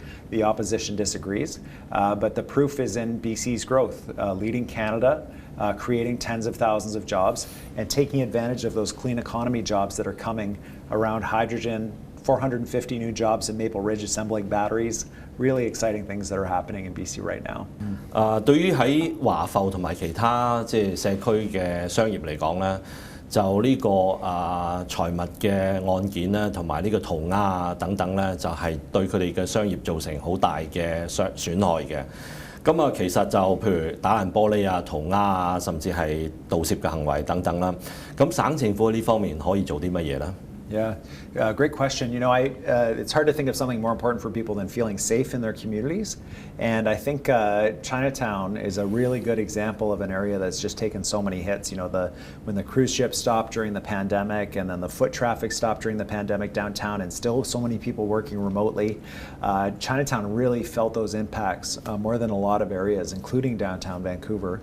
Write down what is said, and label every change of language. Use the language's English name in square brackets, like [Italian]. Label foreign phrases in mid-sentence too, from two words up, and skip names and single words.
[English] The opposition disagrees, but the proof is in BC's growth, leading Canada, creating tens of thousands of jobs, and taking advantage of those clean economy jobs that are coming around hydrogen, 450 new jobs in Maple Ridge assembling batteries. Really exciting things that are happening in BC right now. [Cantonese] 對於喺華埠同埋其他即係社區嘅商業嚟講咧，就呢個財物嘅案件咧，同埋呢個塗鴉啊等等咧，就係對佢哋嘅商業造成好大嘅損害嘅。咁啊，其實就譬如打爛玻璃啊、塗鴉啊，甚至係盜竊嘅行為等等啦。咁省政府呢方面可以做啲乜嘢咧？ [English] Yeah, great question. You know, it's hard to think of something more important for people than feeling safe in their communities. And I think Chinatown is a really good example of an area that's just taken so many hits. You know, when the cruise ships stopped during the pandemic, and then the foot traffic stopped during the pandemic downtown, and still so many people working remotely, Chinatown really felt those impacts more than a lot of areas, including downtown Vancouver.